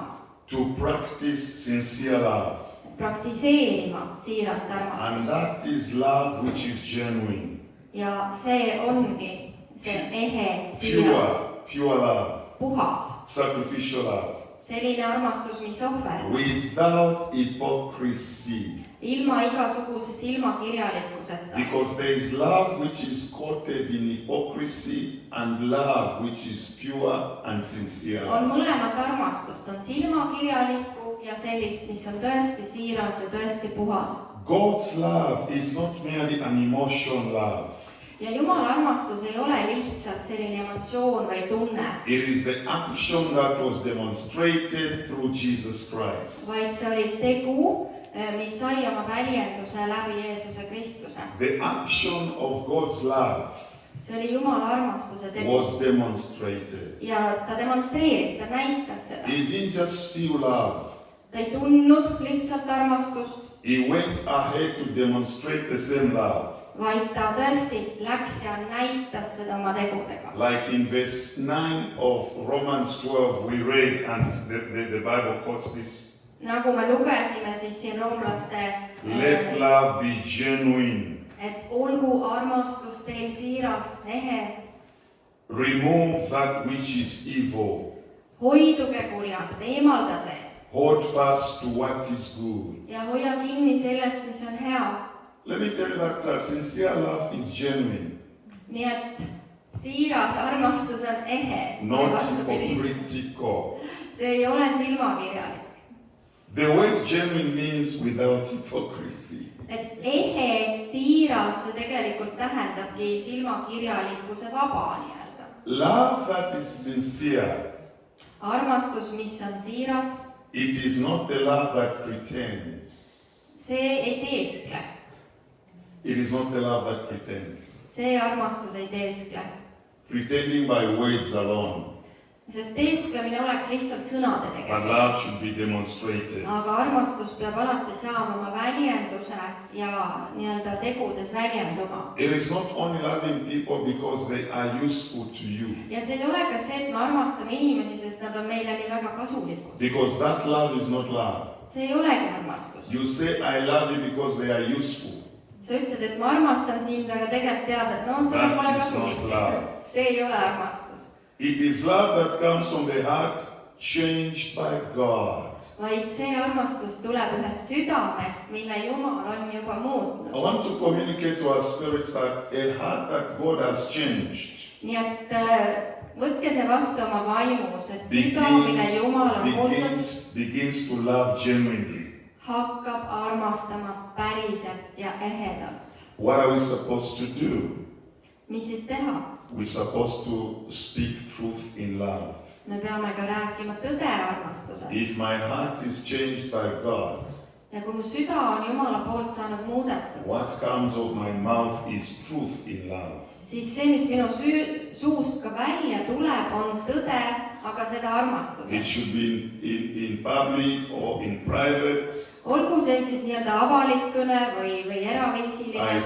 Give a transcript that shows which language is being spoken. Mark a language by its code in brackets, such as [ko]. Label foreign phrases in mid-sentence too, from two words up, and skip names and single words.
[en] to practice sincere love. [et] praktiseerima siirast armastust. [en] And that is love which is genuine, [et] Ja see ongi see ehe, siiras, [en] pure love, [et] puhas, [en] sacrificial love, [et] selline armastus, mis ohverdab, [en] without hypocrisy. [et] ilma igasuguse silmakirjalikkuseta. [en] Because there is love which is coated in hypocrisy and love which is pure and sincere. [et] On mõlemat armastust, on silmakirjalikku ja sellist, mis on tõesti siiras ja tõesti puhas. [en] God's love is not merely an emotion love. [et] Ja Jumala armastus ei ole lihtsalt selline emotsioon või tunne, [en] It is the action that was demonstrated through Jesus Christ. [et] vaid see oli tegu, mis sai oma väljenduse läbi Jeesuse Kristuse. [en] The action of God's love [et] See oli Jumala armastuse tegu. [en] was demonstrated. [et] Ja ta demonstreeris, ta näitas seda. [en] He didn't just feel love. [et] Ta ei tundnud lihtsalt armastust, [en] He went ahead to demonstrate the same love. [et] vaid ta tõesti läks ja näitas seda oma tegudega. [en] Like in verse 9 of Romans 12 we read, and the Bible quotes this. [et] Nagu me lugesime siis siin roomlaste, [en] Let love be genuine. [et] et olgu armastus teil siiras, ehe, [en] Remove that which is evil. [et] hoiduge kurjast, eemalda see [en] Hold fast to what is good. [et] ja hoia kinni sellest, mis on hea. [en] Let me tell you that sincere love is genuine, [et] Nii et siiras armastus on ehe. [en] not hypocritical. [et] See ei ole silmakirjalik. [en] The word genuine means without hypocrisy. [et] Et ehe, siiras, see tegelikult tähendabki silmakirjalikkuse vaba nii-öelda. [en] Love that is sincere, [et] Armastus, mis on siiras, [en] it is not the love that pretends. [et] see ei teeskle. [en] It is not the love that pretends. [et] See armastus ei teeskle. [en] Pretending by words alone. [et] Sest teesklemine oleks lihtsalt sõnade [en] But [et] tegemine. [en] love should be demonstrated. [et] Aga armastus peab alati saama oma väljenduse ja nii-öelda tegudes väljenduma. [en] It is not only loving people because they are useful to you. [et] Ja see ei ole ka see, et me armastame inimesi, sest nad on meile nii väga kasulikud. [en] Because that love is not love. [et] See ei olegi armastus. [en] You say I love you because they are useful. [et] Sa ütled, et ma armastan sind, aga tegelikult tead, et no seda [en] That [et] pole [en] is [et] kasulik. [en] not love. [et] See ei ole armastus. [en] It is love that comes from the heart changed by God. [et] Vaid see armastus tuleb ühest südamest, mille Jumal on juba [en] I [et] muutnud. [en] want to communicate to our spirits that a heart that God has changed [et] Nii et võtke see vastu oma vaimus, et süda, mille Jumal on muutnud, [en] begins to love genuinely. [et] hakkab armastama päriselt ja ehedalt. [en] What are we supposed to do? [et] Mis siis teha? [en] We're supposed to speak truth in love. [et] Me peame ka rääkima tõde armastusest. [en] If my heart is changed by God, [et] Ja kui mu süda on Jumala poolt saanud muudetud, [en] what comes of my mouth is truth in love. [et] siis see, mis minu suust ka välja tuleb, on tõde, aga seda [en] It [et] armastusest. [en] should be in public or in private. [et] Olgu see siis nii-öelda avalik kõne või [en] I [et] eraviisiline,